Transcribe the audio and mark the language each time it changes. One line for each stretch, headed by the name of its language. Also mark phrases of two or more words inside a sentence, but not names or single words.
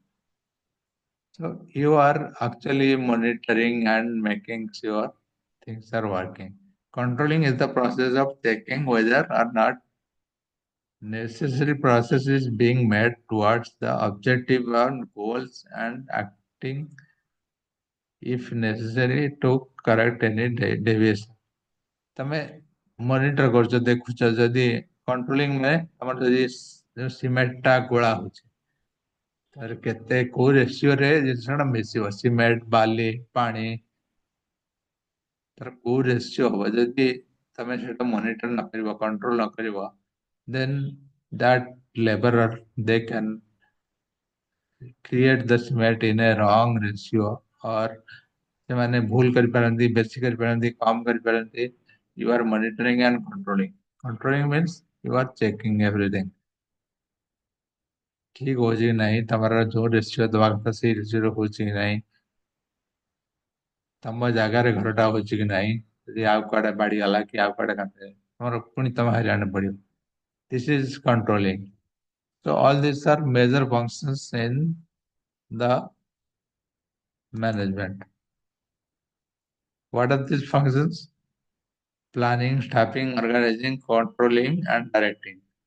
English: So you are actually monitoring and making sure things are working. Controlling is the process of checking whether or not necessary process is being made towards the objective or goals and acting if necessary to correct any deviation.
Odia: ତମେ ମନିଟର କରୁଛ ଦେଖୁଛ ଯଦି କଣ୍ଟ୍ରୋଲିଂ ମାନେ ତମର ଯଦି ସିମେଣ୍ଟ ଟା ଗୋଳା ହଉଛି ତାର କେତେ କୋଉ ରେସିଓରେ ଜିନିଷଟା ମିଶିବ ସିମେଣ୍ଟ ବାଲି ପାଣି ତାର କୋଉ ରେସିଓ ହବ ଯଦି ତମେ ସେଟା ମନିଟର ନ କରିବ କଣ୍ଟ୍ରୋଲ ନ କରିବ
English: then that laborer they can create the cement in a wrong ratio
Odia: or ସେମାନେ ଭୁଲ କରିପାରନ୍ତି ବେଶୀ କରିପାରନ୍ତି କମ କରିପାରନ୍ତି
English: you are monitoring and controlling means you are checking everything
Odia: ଠିକ ହଉଛି କି ନାହିଁ ତମର ଯୋଉ ରେସିଓ ଦବା କଥା ସେଇ ରେସିଓରେ ହଉଛି କି ନାହିଁ ତମ ଜାଗାରେ ଘରଟା ହଉଛି କି ନାହିଁ ଯଦି ଆଉ କୁଆଡେ ବାଡିଗଲା କି ଆଉ କୁଆଡେ କାନ୍ଦ ତମର ପୁଣି ତମ ହଇରାଣ ପଡିବ
English: this is controlling so all these are major functions in the management. What are these functions? Planning, staffing, organizing, controlling, and directing.